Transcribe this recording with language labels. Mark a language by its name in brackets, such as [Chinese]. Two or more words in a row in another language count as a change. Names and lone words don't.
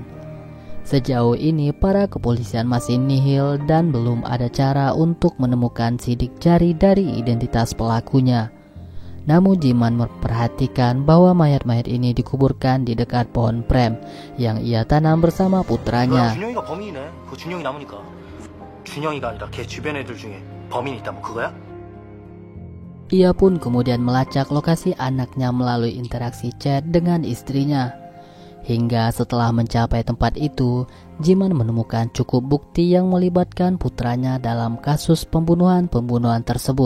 [Indonesian] Sejauh ini para kepolisian masih nihil dan belum ada cara untuk menemukan sidik jari dari identitas pelakunya. Namun Jiman memperhatikan bahwa mayat-mayat ini dikuburkan di dekat pohon prem yang ia tanam bersama putranya. [Korean] 준영이가 범인이네. 그 준영이 남으니까. 준영이가 아니라 걔 주변 애들 중에 범인이 있다면 그거야? [Indonesian] Ia pun kemudian melacak lokasi anaknya melalui interaksi chat dengan istrinya. Hingga setelah mencapai tempat itu, Jiman menemukan cukup bukti yang melibatkan putranya dalam kasus pembunuhan tersebut.